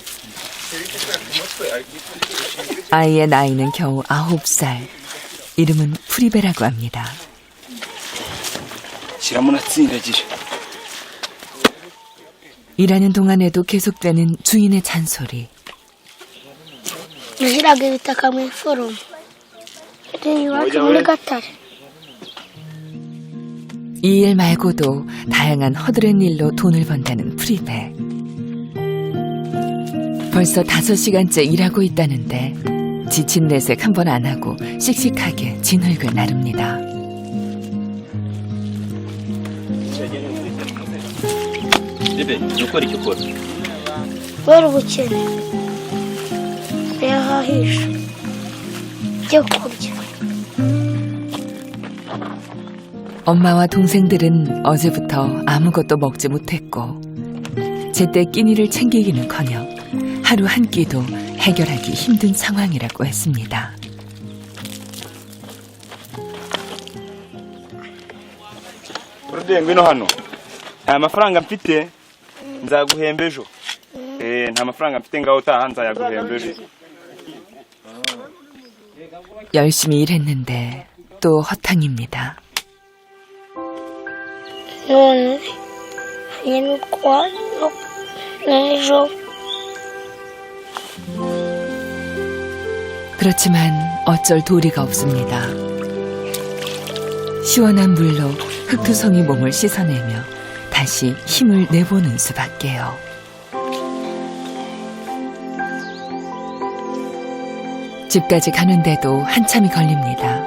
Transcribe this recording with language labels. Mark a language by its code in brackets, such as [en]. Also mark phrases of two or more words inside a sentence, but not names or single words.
[ko] 아이의 나이는 겨우 9살. 이름은 프리베라고 합니다. 일하는 동안에도 계속되는 주인의 잔소리. [rw] nashyiraga ibitaka mu iforomo iwacu muri gatare. [ko] 이 일 말고도 다양한 허드렛 일로 돈을 번다는 프리베. 벌써 5시간째 일하고 있다는데 지친 내색 한 번 안 하고 씩씩하게 진흙을 나릅니다. [rw] kubera ubukene yahahisha ibyo kurya. [ko] 엄마와 동생들은 어제부터 아무것도 먹지 못했고 제때 끼니를 챙기기는커녕 하루 한 끼도 해결하기 힘든 상황이라고 했습니다. [rw] ngwino hano nta mafaranga mfite nzaguhemba ejo. nta mafaranga mfite ngaho utaha nzayaguhemba ejo. [ko] 열심히 일했는데 또 허탕입니다. [rw] none nyine uko n'ejo. [ko] 그렇지만 어쩔 도리가 없습니다. 시원한 물로 흙투성이 몸을 씻어내며 다시 힘을 내보는 수밖에요. 집까지 가는데도 한참이 걸립니다.